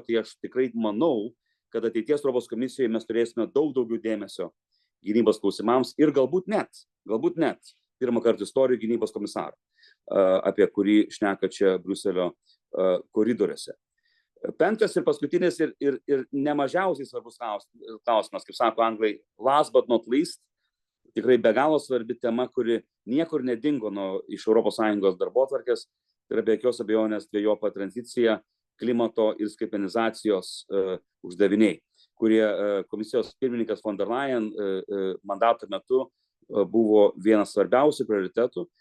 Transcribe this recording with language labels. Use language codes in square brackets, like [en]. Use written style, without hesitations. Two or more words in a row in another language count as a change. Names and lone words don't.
[lt] Tai aš tikrai manau, kad ateities Europos komisijoje mes turėsime daug daugiau dėmesio gynybos klausimams ir galbūt net pirmą kartą istorijų gynybos komisarą, apie kurį šneka čia Briuselio koridoriuose. Penktas ir paskutinis ir nemažiausiai svarbus klausimas, kaip sako anglai, [en] last but not least, [lt] tikrai be galo svarbi tema, kuri niekur nedingo iš ES darbotvarkės, tai yra be jokios abejonės dvejopa tranzicija, klimato ir skaitmenizacijos uždaviniai, kurie komisijos pirmininkas von der Leyen mandato metu buvo vienas svarbiausių prioritetų.